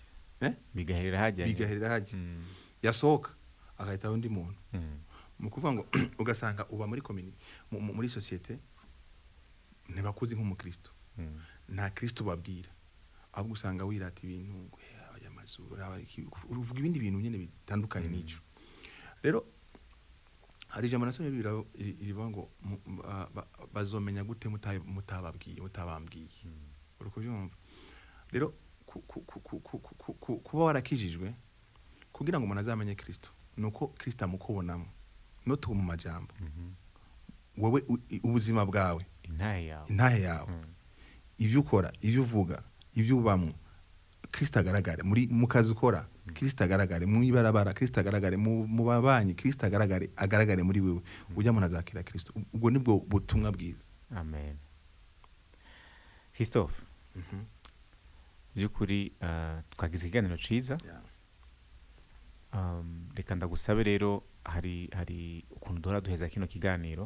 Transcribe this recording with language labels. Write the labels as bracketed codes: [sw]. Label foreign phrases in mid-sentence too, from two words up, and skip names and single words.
[rn] Bigahera haje. Yasohoka agahita undi muntu. Mu kuvuga ngo ugasanga uba muri muri societe ntibakuzi nk'umukristo. Nta Kristo babwira, ahubwo usanga wirata ibintu ayamazura uvuga ibindi bintu nyene bitandukanye n'ico. Rero hari ijambo nasomye rivuga ngo bazomenya gute mutabambwiye. Uri kubyumva? Rero kuba warakijijwe kugira ngo umuntu azamenye Kristo nuko Kristo amukubonamo, no tu mu majambo. Wowe ubuzima bwawe, intahe yawe, ivyo ukora, ivyo uvuga, ivyo ubamwe, Kristo agaragare mu kazi ukora, Kristo agaragare mu ibarabara, Kristo agaragare mu babanyi, Kristo agaragare muri wewe, ujya mu nazakira Kristo. Ubwo nibwo butumwa bwiza. Amen. Christophe, byukuri twagize ikiganiro ciza. Reka ndagusabe rero, hari ukuntu duhora duheza kino kiganiro.